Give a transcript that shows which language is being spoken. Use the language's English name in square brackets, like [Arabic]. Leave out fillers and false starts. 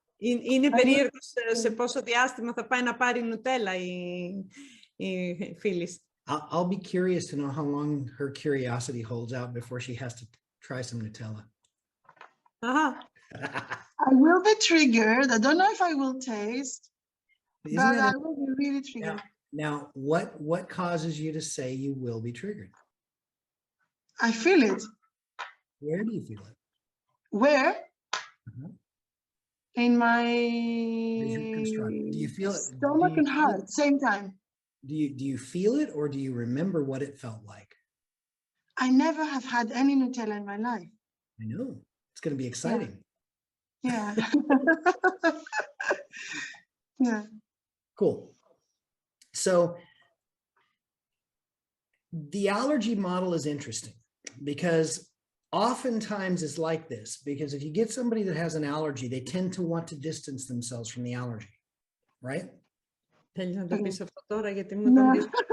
[Greek] Είναι περίεργο σε πόσο διάστημα θα πάει να πάρει νουτέλα η φίλης. [English] I'll be curious to know how long her curiosity holds out before she has to try some Nutella. I will be triggered. I don't know if I will taste, but I will be really triggered. Now, what causes you to say you will be triggered? I feel it. Where do you feel it? Where? In my Do you feel it? stomach and heart, same time. Do you feel it, or do you remember what it felt like? I never have had any Nutella in my life. I know. It's going to be exciting. Yeah. Yeah. Cool. So the allergy model is interesting because oftentimes it's like this, because if you get somebody that has an allergy, they tend to want to distance themselves from the allergy, right? [Greek] Θέλεις να το πεις αυτό τώρα, γιατί μου το πεις.